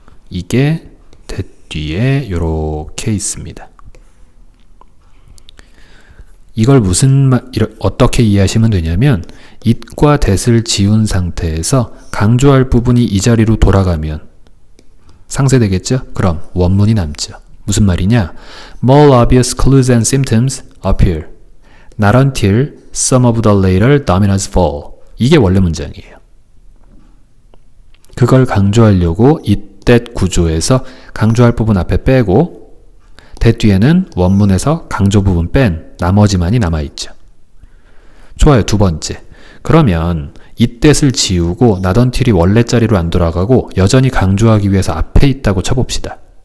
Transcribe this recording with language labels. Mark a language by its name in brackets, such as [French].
[Korean] 이게 that 뒤에 이렇게 있습니다. 이걸 어떻게 이해하시면 되냐면 it과 that을 지운 상태에서 강조할 부분이 이 자리로 돌아가면 상쇄되겠죠? 그럼 원문이 남죠. 무슨 말이냐? [English] More obvious clues and symptoms appear. Not until some of the later dominoes fall. [Korean] 이게 원래 문장이에요. 그걸 강조하려고 it, that 구조에서 강조할 부분 앞에 빼고 that 뒤에는 원문에서 강조 부분 뺀 나머지만이 남아있죠. 좋아요. 두 번째. 그러면 it, that을 지우고 not until이 원래 자리로 안 돌아가고 여전히 강조하기 위해서 앞에 있다고 쳐봅시다.